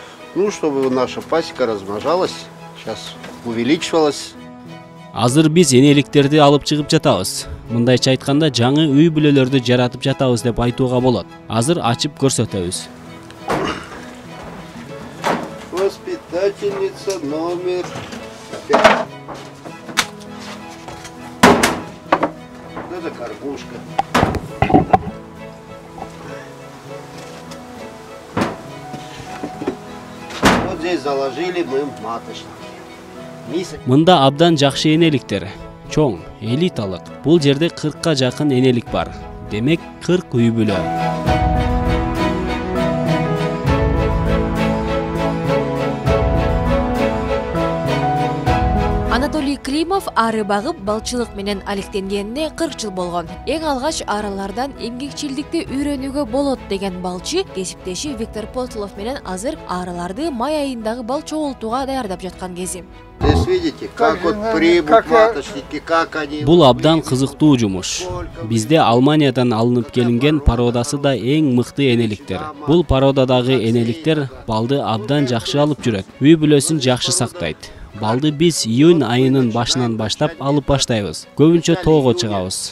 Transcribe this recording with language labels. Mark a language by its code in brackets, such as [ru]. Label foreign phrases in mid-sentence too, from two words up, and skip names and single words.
[ru] Ну, чтобы наша пасека размножалась, сейчас увеличивалась. [ky] Азыр биз энеликтерди алып чыгып жатабыз. Мындайча айтканда жаңы үй бүлөлөрдү жаратып жатабыз деп айтууга болот. Азыр ачып көрсөтөбүз. [ru] Воспитательница номер 5. Это кормушка. Вот здесь заложили мы маточник. [ky] Мында абдан жакшы энеликтер, чоң, элиталык. Бул жерде 40ка жакын энелик бар. Демек 40 үй бүлө. Анатолий Климов ары багып балчылык менен алектенгенине 40 жыл болгон. Эң алгач аралардан эмгекчилдикти үйрөнүүгө болот деген балчы кесиптеши Виктор Потлов менен азыр араларды май айындагы бал чогултууга даярдап жаткан кези. [ru] Здесь видите, как вот прибут маточники, как они... [ky] Бул абдан кызыктуу жумуш. Бизде Алманиядан алынып келинген породасы да эң мыкты энеликтер. Бул породадагы энеликтер балды абдан жакшы алып жүрөт. Үй бүлөсүн жакшы сактайт. Балды биз июнь айынын башынан баштап алып баштайбыз. Көбүнчө тоого чыгабыз.